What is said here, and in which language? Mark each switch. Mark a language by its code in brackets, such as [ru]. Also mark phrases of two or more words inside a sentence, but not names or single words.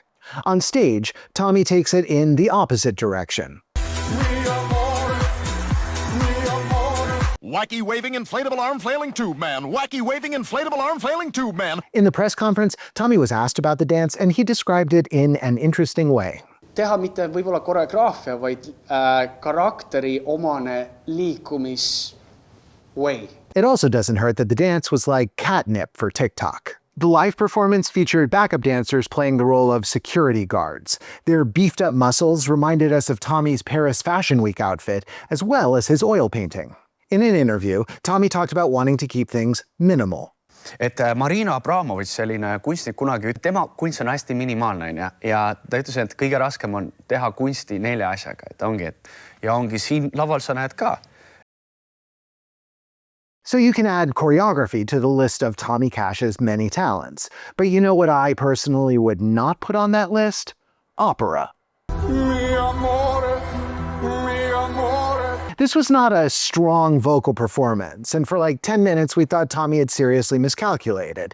[en] On stage, Tommy takes it in the opposite direction. Wacky waving inflatable arm flailing tube man. Wacky waving inflatable arm flailing tube man. In the press conference, Tommy was asked about the dance and he described it in an interesting way. [et] Teha mitte võib-olla koreograafia, vaid karakteri omane way. [en] It also doesn't hurt that the dance was like catnip for TikTok. The live performance featured backup dancers playing the role of security guards. Their beefed-up muscles reminded us of Tommy's Paris Fashion Week outfit, as well as his oil painting. In an interview, Tommy talked about wanting to keep things minimal. [et] Et Marina Abramovitš, selline kunstnik kunagi, tema kunst on hästi minimaalne, ja ta ütles, et kõige raskem on teha kunsti 4 asjaga, et ongi siin laval sa näed ka. [en] So you can add choreography to the list of Tommy Cash's many talents. But you know what I personally would not put on that list? Opera. This was not a strong vocal performance, and for like 10 minutes we thought Tommy had seriously miscalculated.